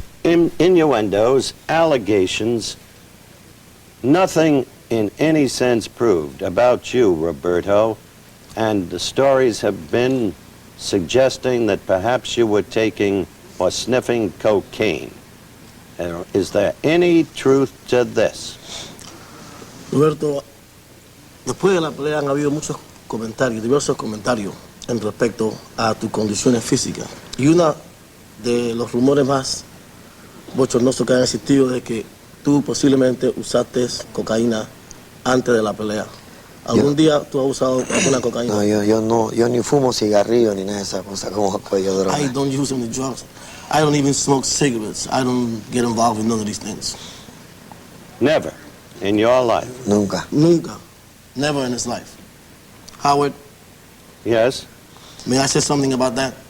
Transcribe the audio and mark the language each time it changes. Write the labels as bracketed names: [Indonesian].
[English] Innuendos, allegations, nothing in any sense proved about you, Roberto, and the stories have been suggesting that perhaps you were taking or sniffing cocaine. Is there any truth to this? [Spanish] Roberto, después de la pelea han habido muchos comentarios, diversos comentarios en respecto a tus condiciones físicas. Y uno de los rumores más bochornosos que han existido es que tú posiblemente usaste cocaína antes de la pelea. ¿Algún día tú has usado alguna cocaína? No, yo ni fumo cigarrillo ni nada de esas cosas como cuello droga. [English] I don't use any drugs. I don't even smoke cigarettes. I don't get involved in none of these things. Never in your life? [Spanish] Nunca. Nunca. [English] Never in his life. Howard? Yes? May I say something about that?